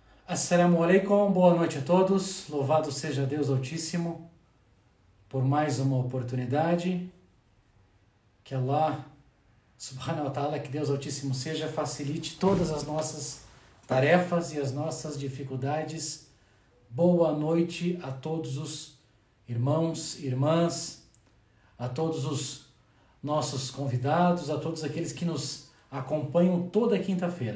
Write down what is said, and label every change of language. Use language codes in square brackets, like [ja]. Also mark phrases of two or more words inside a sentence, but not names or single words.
[ar] السلام عليكم, [pt] boa noite a todos. Louvado seja Deus Altíssimo por mais uma oportunidade. Que Allah, [ar] سبحانه وتعالى, [pt] que Deus Altíssimo seja, facilite todas as nossas tarefas e as nossas dificuldades. Boa noite a todos os irmãos, irmãs, a todos os nossos convidados, a todos aqueles que nos acompanham toda quinta-feira.